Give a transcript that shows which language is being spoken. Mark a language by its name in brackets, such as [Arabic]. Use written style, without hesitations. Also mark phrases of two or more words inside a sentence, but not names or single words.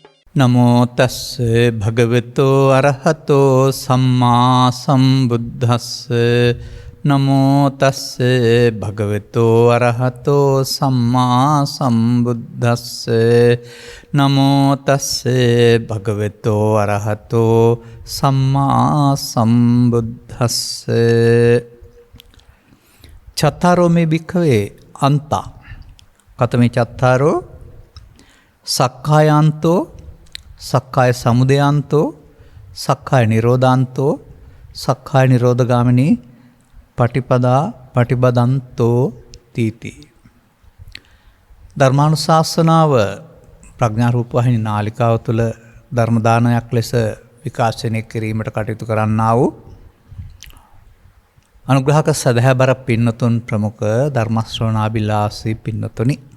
[Pali] නමෝ තස්ස භගවතෝ අරහතෝ සම්මා සම්බුද්දස්ස නමෝ තස්ස භගවතෝ අරහතෝ සම්මා සම්බුද්දස්ස නමෝ තස්ස භගවතෝ අරහතෝ සම්මා සම්බුද්දස්ස චත්තාරෝ මේ භික්ඛවේ අන්තා කතමේ චත්තාරෝ සක්කායන්තෝ සක්කාය සමුදයන්තෝ සක්කාය නිරෝධාන්තෝ සක්කාය නිරෝධගාමිනී පටිපදා පටිපදන්තෝ තීති. [Sinhala] ධර්මානුශාසනාව ප්‍රඥා රූපවාහිනී නාලිකාව තුළ ධර්ම දානයක් ලෙස විකාශනය කිරීමට කටයුතු කරන්නා වූ අනුග්‍රහක සදහැබර පින්නතුන් ප්‍රමුඛ ධර්ම ශ්‍රවණාබිලාසී පින්නතුනි,